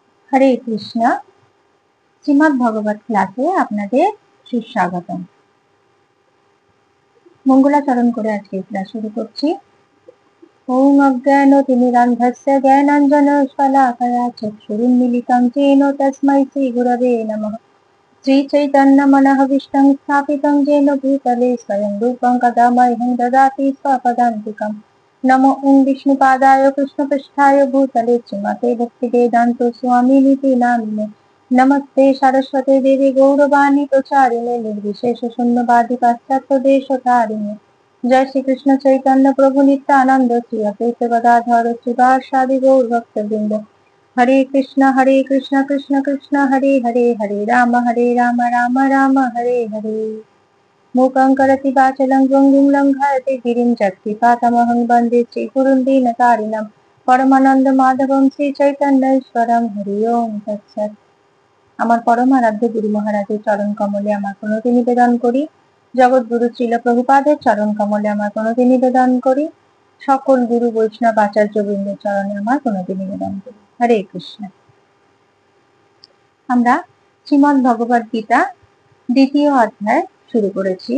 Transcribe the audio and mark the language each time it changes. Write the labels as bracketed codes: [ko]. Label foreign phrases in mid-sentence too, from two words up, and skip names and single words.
[bn] হরে কৃষ্ণ। শ্রীমদ্ ভগবত ক্লাসে আপনাদের সুস্বাগতম। মঙ্গলাচরণ করে আজকে ক্লাস শুরু করছি। [sa] ওম অজ্ঞানতিমিরান্ধস্য জ্ঞানাঞ্জনশলাকয়া চক্ষুরুন্মিলিतं येन তস্मै শ্রীগুরবে নমঃ। শ্রীচৈতন্যমনঃভীষ্টং স্থাপিतं येन भूतले स्वयं रूपं कदा मह्यं ददाति स्वपदान्तिकम्। नमो ओं विष्णुपादाय कृष्णपृष्ठाय भूतले श्रीमते भक्तिवेदान्त स्वामिनिति नामिने। नमस्ते सरस्वती देवी गौरवाणी प्रचारिणे निर्विशेष शून्यवादी पाश्चात्य देशतारिणे। जय श्री कृष्ण चैतन्य प्रभु नित्यानंद श्री अद्वैत गदाधर श्रीवासादि गौर भक्तवृंद। हरे कृष्ण कृष्ण कृष्ण हरे हरे, हरे राम राम राम हरे हरे। मूकं करोति वाचालं पङ्गुं लङ्घयति गिरिं जत्कृपातमहं वन्दे श्रीगुरुं दीनतारिणं। परमानंद माधवं श्री चैतन्येश्वरं। हरि ओम तत्सत्। [bn] আমার পরম আরাধ্য গুরু মহারাজের চরণ কমলে আমার প্রণতি নিবেদন করি। জগৎ গুরু শ্রীল প্রভুপাদের চরণ কমলে আমার প্রণতি নিবেদন করি। সকল গুরু বৈষ্ণব আচার্য বৃন্দের চরণে আমার প্রণতি নিবেদন করি। হরে কৃষ্ণ। আমরা শ্রীমদ্ ভগবত গীতা দ্বিতীয় অধ্যায় শুরু করেছি।